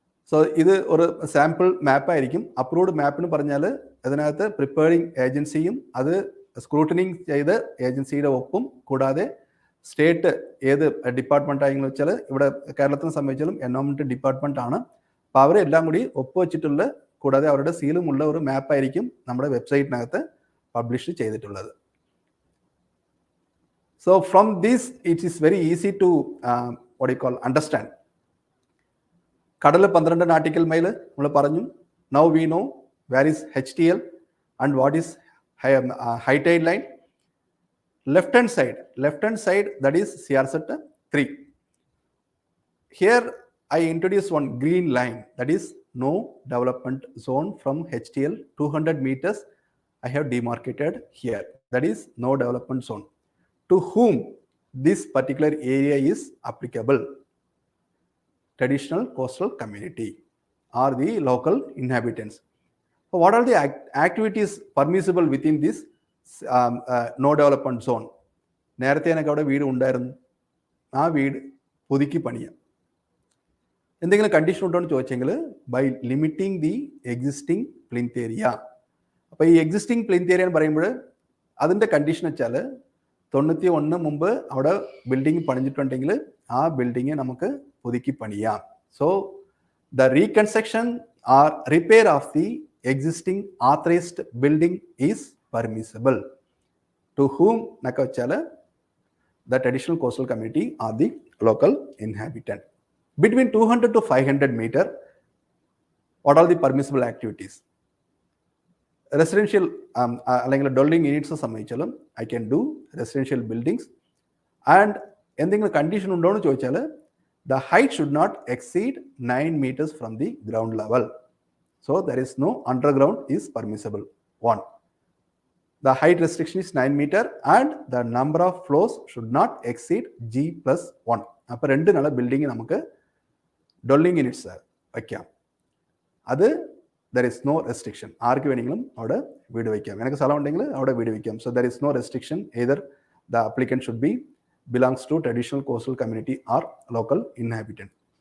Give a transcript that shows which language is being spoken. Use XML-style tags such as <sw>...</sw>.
<ml>So ഇത് ഒരു sample മാപ്പായിരിക്കും. Approved മാപ്പിന് പറഞ്ഞാൽ അതിനകത്ത് പ്രിപ്പയറിംഗ് ഏജൻസിയും അത് സ്ക്രൂട്ടനിങ് ചെയ്ത് ഏജൻസിയുടെ ഒപ്പും കൂടാതെ സ്റ്റേറ്റ് ഏത് ഡിപ്പാർട്ട്മെന്റ് ആയെന്ന് വെച്ചാൽ ഇവിടെ കേരളത്തിനെ സംബന്ധിച്ചാലും എൻവയോൺമെന്റ് ഡിപ്പാർട്ട്മെന്റ് ആണ്. അപ്പോൾ അവരെല്ലാം കൂടി ഒപ്പുവെച്ചിട്ടുള്ള കൂടാതെ അവരുടെ സീലുമുള്ള ഒരു മാപ്പായിരിക്കും നമ്മുടെ വെബ്സൈറ്റിനകത്ത് പബ്ലിഷ് ചെയ്തിട്ടുള്ളത്.</ml> <en>So from this it is very easy to what you call understand.</en> <ml>കടൽ 12 നാട്ടിക്കൽ മൈൽ നമ്മൾ പറഞ്ഞു.</ml> <en>Now we know where is HTL and what is high tide line. Left hand side that is CRZ 3. Here I introduce one green line, that is no development zone from HTL 200 meters. I have demarcated here, that is no development zone. To whom this particular area is applicable? Traditional coastal community or the local inhabitants. So what are the activities permissible within this</en> <ml>no development zone, നേരത്തെ എനിക്ക് അവിടെ വീട് ഉണ്ടായിരുന്നു, ആ വീട് പുതുക്കി പണിയാം. എന്തെങ്കിലും condition ഉണ്ടോ എന്ന് ചോദിച്ചെങ്കിൽ</ml> <en>By limiting the existing plinth area.</en> <ml>അപ്പോൾ ഈ എക്സിസ്റ്റിംഗ് പ്ലിന്ത് ഏരിയ എന്ന് പറയുമ്പോൾ അതിൻ്റെ കണ്ടീഷൻ വെച്ചാൽ 91 മുമ്പ് അവിടെ ബിൽഡിംഗ് പണിഞ്ഞിട്ടുണ്ടെങ്കിൽ ആ ബിൽഡിങ് നമുക്ക് പുതുക്കി പണിയാം.</ml> <en>so the reconstruction or repair of the existing authorised building is permissible to whom</en> <ml>എന്നൊക്കെ വെച്ചാൽ</ml> <en>The traditional coastal community or the local inhabitant. Between 200 to 500 meter, what are the permissible activities? Residential</en> <ml>അല്ലെങ്കിൽ</ml> <en>dwelling units</en> <ml>സംബന്ധിച്ചാലും</ml> <en>I can do residential buildings, and</en> <ml>എന്തെങ്കിലും condition ഉണ്ടോ എന്ന് ചോദിച്ചാൽ</ml> <en>the height should not exceed 9 meters from the ground level. So there is no underground is permissible. 1. The height restriction is 9 meter and the number of floors should not exceed G+1.</en> <ml>അപ്പോൾ രണ്ട് നില building നമുക്ക് ഡൊള്ളിങ് units വയ്ക്കാം. അത്</ml> <en>There is no restriction.</en> <ml>ആർക്ക് വേണമെങ്കിലും അവിടെ വീട് വയ്ക്കാം. എനിക്ക് സ്ഥലം ഉണ്ടെങ്കിൽ അവിടെ വീട് വയ്ക്കാം.</ml> <en>So there is no restriction. Either the applicant should be belongs to traditional coastal community or local inhabitant.</en>